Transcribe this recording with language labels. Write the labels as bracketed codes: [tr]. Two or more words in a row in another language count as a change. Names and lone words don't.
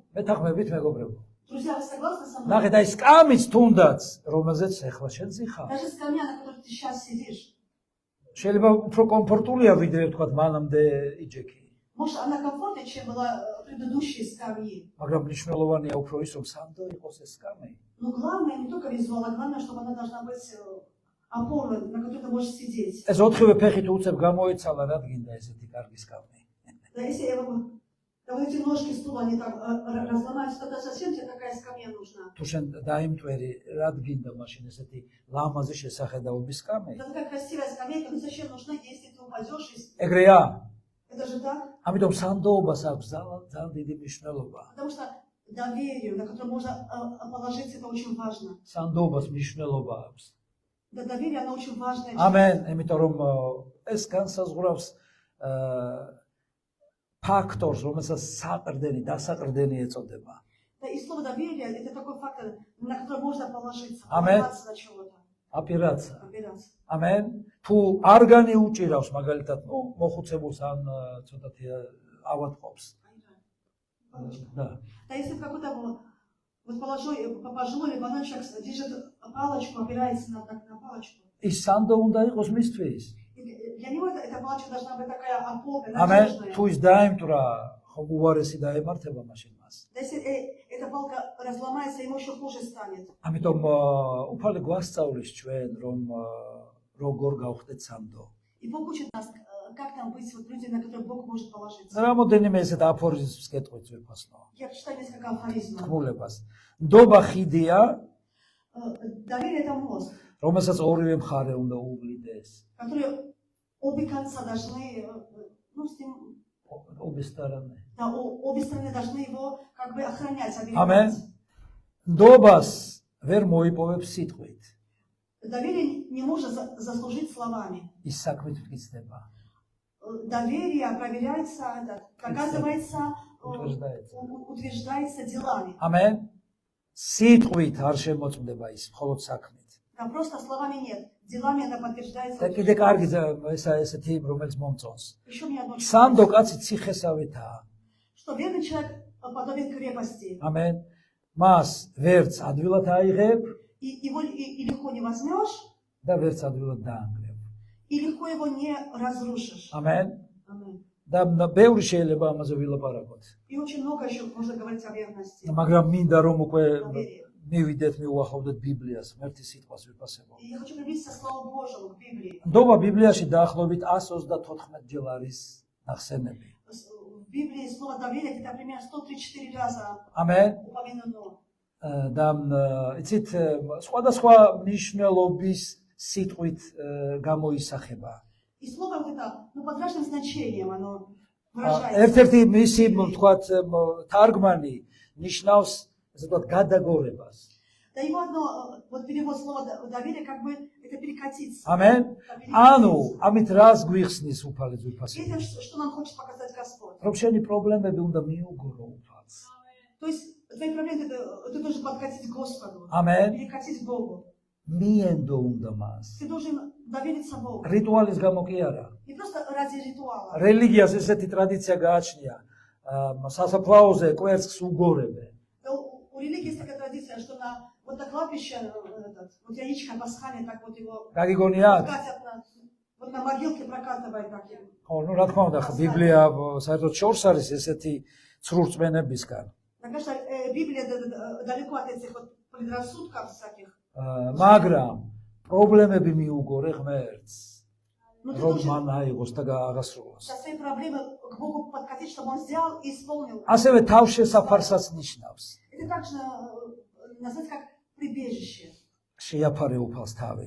[ka] მეთანხმებით მეგობრებო. [ru] Друзья, вы согласны со мной? [ka] ნახეთ, აი სკამიც თუნდაც, რომელზეც ახლა შენ ზიხარ. [ru] Даже скамья, на которой ты сейчас сидишь, [ka] შეიძლება უფრო კომფორტულია ვიდრე თქვა მანამდე იჯექი. [ru] может, она комфортнее, чем была предыдущие скамьи. [ka] მაგრამ მნიშვნელოვანია უფრო ის, რომ სანდო იყოს ეს სკამი. [ru] Но главное не только визуал, а главное, чтобы она должна быть опорой, на которой ты можешь сидеть. [ka] ეს ოთხივე ფეხით უცებ გამოეცალა, რადგინდა ესეთი კარგი сკამი. [ru] Да, если вот эти ножки стула, они там разломаются, тогда зачем тебе такая скамья нужна? [ka] თუ შენ დაიმტვერი, რადგინდა მაშინ ესეთი ლამაზი შესახედაობის სკამი. [ru] Это такая красивая скамейка, но зачем нужна, если ты упадешь? [ka] ეგრეა. [ru] Это же так? [ka] ამიტომ სანდოობას აქვს ძალიან დიდი მნიშვნელობა. [ru] Потому что доверие, на которое можно положиться, это очень важно. [ka] სანდოობას მნიშვნელობა აქვს. [ru] Да, доверие, оно очень важное. [ka] ამენ, იმიტომ რომ ეს განსაზღვრავს ფაქტორს, რომელსაც საყრდენი, დასაყრდენი ეწოდება. [ru] Да, и слово доверие – это такой фактор, на который можно положиться, [ka] Amen. [ru] полагаться на чего-то, აპირაცა. опираться. [ka] ამენ. თუ არგანი უჭირავს მაგალითად, მოხუცებულს ან ცოტათი ავადყოფს. და [ru] Да, если в какой-то вот пожилой либо человек держит палочку, опирается на палочку. [ka] ის сандо უნდა იყოს მისთვის. [ru] Для него эта палочка должна быть такая опора, [ka] ამენ. [ru] надежная. [ka] თუ ის დაემტვრა, ხომ უარესი დაემართება მაშინ მას. [ru] Да, если эта палка разломается, ему еще хуже станет. [ka] ამიტომ უფალი გვასწავლის ჩვენ, რომ როგორ გავხდეთ სანდო. [ru] И Бог учит нас, как там быть вот люди, на которых Бог может положиться. [ka] რამოდენიმე ესეთ აფორიზმს გეტყვით ვიფასნო. [ru] Я прочитаю несколько афоризмов. [ka] ხმულებას. ნდობა ხიდია, [ru] Доверие – это мост, [ka] რომელსაც ორივე მხარე უნდა უვლიდეს. [ru] который обе конца должны, ну, с ним, ობესტარანე. да, обе стороны должны его как бы охранять, [ka] ამენ. [ru] оберегать. [ka] ნდობას ვერ მოიპოვებს სიტყვით. [ru] Доверие не может заслужить словами. [ka] ის საქმით მტკიცდება. [ru] Доверие проверяется, доказывается, Утверждается. утверждается делами. [ka] ამენ. სიტყვით არ შემოწმდება ის, მხოლოდ საქმით. [ru] Там просто словами нет, делами это подтверждается. [ka] და კიდე კარგი ესეთი რომელიც მომწონს. [ru] Еще мне одно [ka] სანდო კაცი ციხესავითაა. [ru] что верный человек подобен крепости. [ka] ამენ. მას ვერც ადვილად აიღებ [ru] И его и легко не возьмешь, [ka] და ვერც ადვილად დაანგრევ. [ru] и легко его не разрушишь. [ka] ამენ. [ru] Аминь. [ka] და ბევრი შეიძლება ამაზე ვილაპარაკოთ. [ru] И очень много еще можно говорить о верности. [ka] მაგრამ მინდა რომ უკვე [ru] Доверие. [ka] მივიდეთ მიუახლოვდეთ ბიბლიას, ღმერთის სიტყვას ვიფასებო. [ru] И я хочу приблизиться к Слову Божьему, к Библии. [ka] ნდობა ბიბლიაში დაახლოებით 134 ჯერ არის ნახსენები. [ru] В Библии слово доверие это примерно 134 раза [ka] ამენ. [ru] упомянуто. [ka] და იცით სხვადასხვა მნიშვნელობის სიტყვით გამოისახება. [ru] И слово вот это, ну, под разным значением оно выражается. [ka] ერთ-ერთი მისი თქვათ თარგმანი ნიშნავს ესე ვთქვათ გადაგორებას. [ru] Да его одно, вот перевод слова доверие, как бы это перекатиться. [ka] ამენ. ანუ ამით რას გვიხსნის უფალი ძვირფასი? [ru] Это что нам хочет показать Господь. [ka] რომ შენი პრობლემები უნდა მიუგურო უფალს. [ru] То есть твои проблемы ты должен подкатить к Господу, [ka] ამენ. [ru] перекатить к Богу. [ka] მიენდო უნდა მას. [ru] Ты должен довериться Богу. [ka] რიტუალის გამო კი არა. [ru] Не просто ради ритуала. [ka] რელიგიას ესეთი ტრადიცია გააჩნია. სასაფლაოზე კვერცხს უგორებენ. [ru] Да, у религии есть такая традиция, что вот на кладбище, вот яичко пасхальное, так вот его [ka] გაგიგონიათ? [ru] катят вот на могилке прокатывают так им. [ka] ხო, ну რა თქმა უნდა, ბიბლია საერთოდ შორს არის ესეთი ცრურწმენებისგან. [ru] Мне кажется, Библия далеко от этих вот предрассудков всяких. [ka] მაგრამ პრობლემები მიუგორე ღმერთს. [ru] Но ты [ka] რომ [ru] должен [ka] მან აიღოს და გააღასრულოს. [ru] со своей проблемой к Богу подкатить, чтобы Он взял и исполнил. [ka] ასევე თავშესაფარსაც ნიშნავს. [ru] Это также назвать как прибежище. [ka] შეაფარე უფალს თავი.